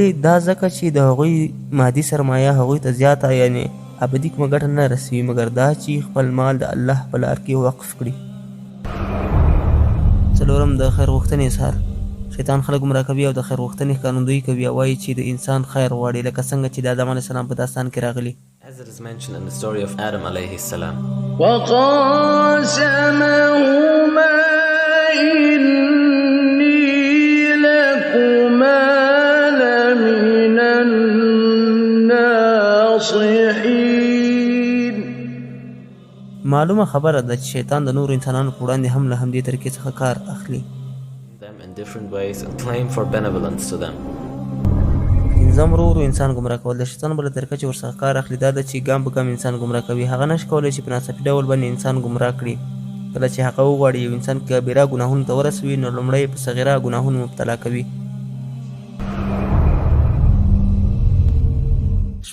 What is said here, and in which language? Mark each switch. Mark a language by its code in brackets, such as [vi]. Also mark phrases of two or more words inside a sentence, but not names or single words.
[ps] دا ځکه چې د هغوی مادي سرمایه هغوی ته زیاته یعنې ابدي کومه ګټه نه رسوي مګر دا چې خپل مال د الله په لار کې وقف کړي. څلورم د خیر غوښتنې اظهار. شیطان خلک ګمراه کوي او د خیر غوښتنې ښکارندویي کوي او وایي چې د انسان خیر غواړي، لکه څنګه چې د آدم [ar] علیه السلام [ps] په داستان کې راغلي. [en] As it is mentioned in the story of Adam [ar] عليه السلام. وَقَاسَمَهُمَا إِنِّي لَكُمَا لَمِنَ النَّاصِحِينَ. [ps] معلومه خبره ده چې شیطان د نورو انسانانو په وړاندې هم له همدې طریقې څخه کار اخلي. [en] Them in different ways and claim for benevolence to them. [ps] پنځم ورو انسان ګمراه کول. د شیطان بله طریقه چې ورڅخه کار اخلي دا ده چې ګام په ګام انسان ګمراه کوي. هغه نشي کولی چې په ناڅاپي ډول باندې انسان ګمراه کړي. کله چې هغه وغواړي یو انسان کبیره ګناهونو ته ورسوي نو لومړی په صغیره ګناهونو مبتلا کوي.